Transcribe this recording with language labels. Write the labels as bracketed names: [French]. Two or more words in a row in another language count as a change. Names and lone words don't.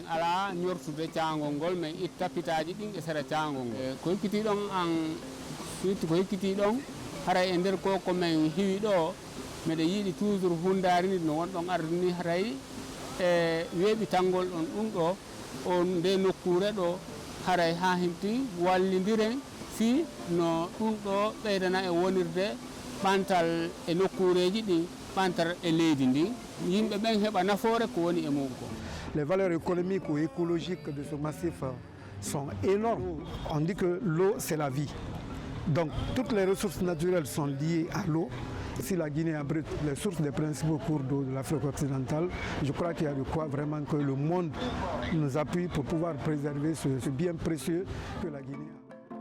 [Fula] ala ñortude cangol ngol men itta pitaji ɗin e sera cangol ngol ko hikkiti ɗon an surtout ko hikkiti ɗon haray e nder ko men hiwi ɗo meɗe yiiɗi toujours hundarini no wonɗon ardini haray e weeɓitangol on ɗum ɗo on nde nokkure ɗo haray ha himti wallidiren fi no ɗum ɗo ɓeydana e wonirde ɓantal e nokkureji ɗin ɓantal e leydi ndi yimɓe ɓen heɓa nafoore ko woni e mum ko. [French] Les valeurs économiques ou écologiques de ce massif sont énormes. On dit que l'eau c'est la vie. Donc toutes les ressources naturelles sont liées à l'eau. Si la Guinée abrite les sources des principaux cours d'eau de l'Afrique occidentale, je crois qu'il y a de quoi vraiment que le monde nous appuie pour pouvoir préserver ce bien précieux que la Guinée a.